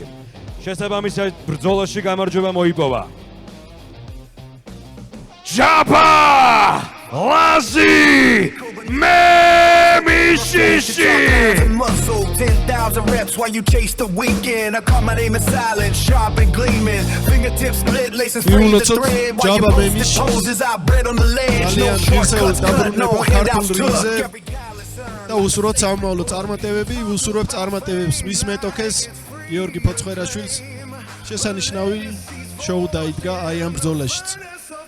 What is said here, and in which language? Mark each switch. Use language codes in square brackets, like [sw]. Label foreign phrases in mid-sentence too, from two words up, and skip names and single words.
[ka] შესაბამისად ბრძოლაში გამარჯვება მოიპოვა ჯაბა ლაზი მემიშიში [en] Muscle 10,000 reps while you chase the weekend. I call my name in silence, sharp and gleaming. Fingertips split, laces free the thread. While you post the poses, I bread on the ledge. No shortcuts cut, no handouts took. Every callous [ka] და უსურვოთ სამომავლო წარმატებები, უსურვებთ წარმატებებს მის მეტოქეს გიორგი ფოცხერაშვილს. შესანიშნავი შოუ დაიდგა აი ამ ბრძოლაშიც.